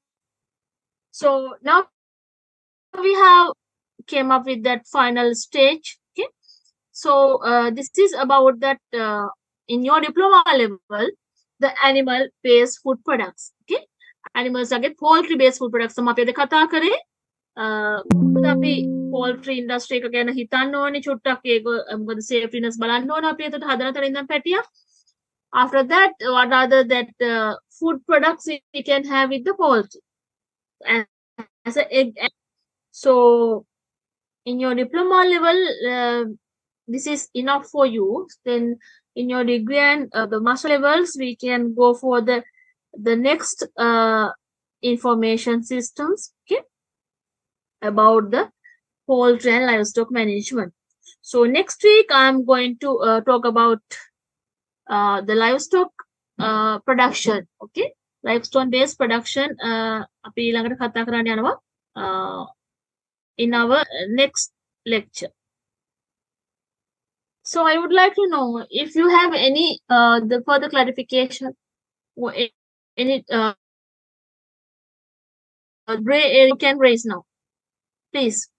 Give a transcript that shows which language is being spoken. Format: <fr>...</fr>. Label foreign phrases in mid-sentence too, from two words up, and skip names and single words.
<en>So now we have came up with that final stage. Okay, so this is about that in your diploma level, the animal-based food products. Okay, animals again poultry-based food products.</en> <si>So අපි අද කතා කරේ අපි</si> <en>poultry industry</en> <si>එක ගැන හිතන්න ඕනේ චුට්ටක් ඒක මොකද safetyness බලන්න ඕනේ අපි එතකොට හදන තැන ඉඳන් පැටියා.</si> <en>After that, what are that food products we can have with the poultry as an egg? So in your diploma level, this is enough for you. Then in your degree and the master levels, we can go for the next information systems, okay, about the poultry and livestock management. So next week, I'm going to talk about the livestock production, okay, livestock based production</en> <si>අපි ඊළඟට කතා කරන්න යනවා</si> <en>in our next lecture. So I would like to know if you have any the further clarification or any gray area you can raise now, please.</en>